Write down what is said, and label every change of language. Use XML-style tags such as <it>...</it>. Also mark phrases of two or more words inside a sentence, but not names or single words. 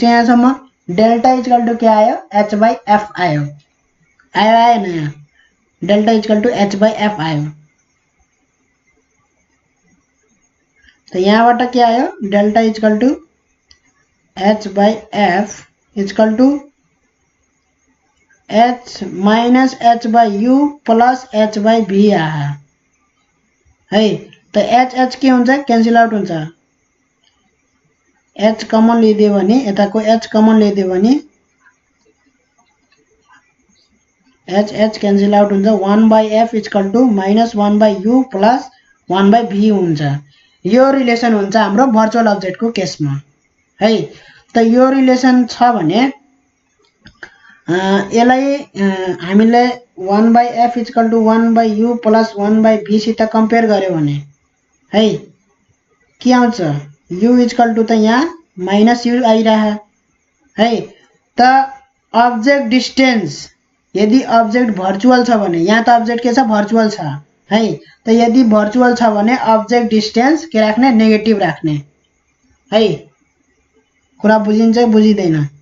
<en>यहाँसम्म delta equal to</en> <ne>के आयो</ne> <en>h by f</en> <ne>आयो आएन यहाँ</ne> <en>delta equal to h by f</en> <ne>आयो तो यहाँबाट के आयो</ne> <en>delta equal to h by f equal to h minus h by u plus h by v आहा है तो एच एच</en> <ne>के हुन्छ</ne> <en>cancel out</en> <ne>हुन्छ एच कमन लिदियो भने यताको एच कमन लिदियो भने</ne> <en>h h cancel out हुन्छ 1 by f equal to minus 1 by u plus 1 by v हुन्छ।</en> <ne>यो रिलेसन हुन्छ हाम्रो</ne> <en>virtual object</en> <ne>को केसमा है त यो रिलेसन छ भने यसलाई हामीले</ne> <en>1 by f equal to 1 by u plus 1 by v</en> <ne>सित कम्पेयर गर्यो भने है के आउँछ</ne> <en>u equal to</en> <ne>त यहाँ</ne> <en>minus u</en> <ne>आइरह है त</ne> <en>object distance</en> <ne>यदि</ne> <en>object virtual</en> <ne>छ भने यहाँ त अब्जेक्ट के छ भर्चुअल छ है त यदि भर्चुअल छ भने</ne> <en>object distance</en> <ne>के राख्ने नेगेटिभ राख्ने है कुरा बुझिन्छ बुझिदैन</ne>